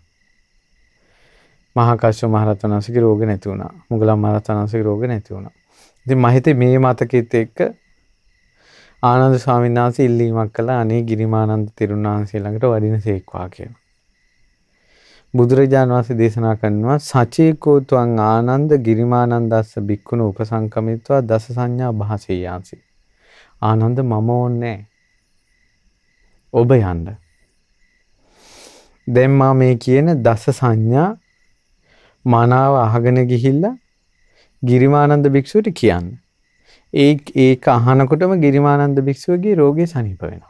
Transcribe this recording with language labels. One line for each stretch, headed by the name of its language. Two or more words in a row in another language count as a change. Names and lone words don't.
Sinhala: මහා කස්සප මහ රහතන් වහන්සේගේ රෝග නැති වුණා. මුගලන් මහ රහතන් වහන්සේගේ රෝග නැති වුණා. ඉතින් මම හිතේ මේ මතකෙත් එක්ක ආනන්ද ස්වාමීන් වහන්සේ ඉල්ලීමක් කළා අනේ ගිරිමානන්ද තෙරුන් වහන්සේ ළඟට වඩින සීක්වා කියලා. බුදුරජාණන් වහන්සේ දේශනා කරනවා
Pali: සචේකෝ ත්වං ආනන්ද ගිරිමානන්දස්ස බික්කුණ උපසංකමිත්වා දස සංඥා භාසෙයාසි.
Sinhala: ආනන්ද මම ඕනේ ඔබ යන්න. දැන් මා මේ කියන දස සංඥා මනාව අහගෙන ගිහිල්ලා ගිරිමානන්ද භික්ෂුවට කියන්න. ඒක අහනකොටම ගිරිමානන්ද භික්ෂුවගේ රෝගේ සනීප වෙනවා.